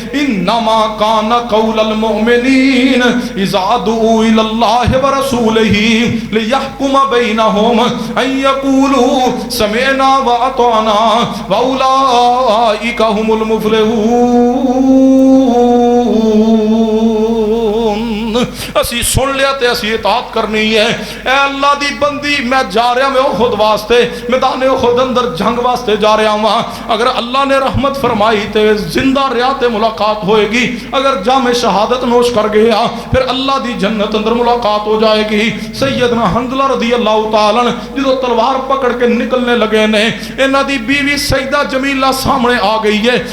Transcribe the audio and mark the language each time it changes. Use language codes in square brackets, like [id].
[ar] انما کان قول المؤمنین اذا دعوا الی اللہ ورسولہ لیحکم بینہم ان یقولوا سمعنا واطعنا واولئک هم المفلحون۔ [pa] اسی سن لیا تے اسی اطاعت کرنی ہے. اے اللہ دی بندی میں جا رہا میں احد واسطے میدان احد اندر جنگ واسطے جا رہا ہوں. اگر اللہ نے رحمت فرمائی تے زندہ رہا تے ملاقات ہوئے گی, اگر جام شہادت نوش کر گیا پھر اللہ دی جنت اندر ملاقات ہو جائے گی. سیدنا حنظلہ رضی اللہ تعالیٰ جدو تلوار پکڑ کے نکلنے لگے نے, انہاں دی بیوی سیدہ جمیلہ سامنے آ گئی ہے.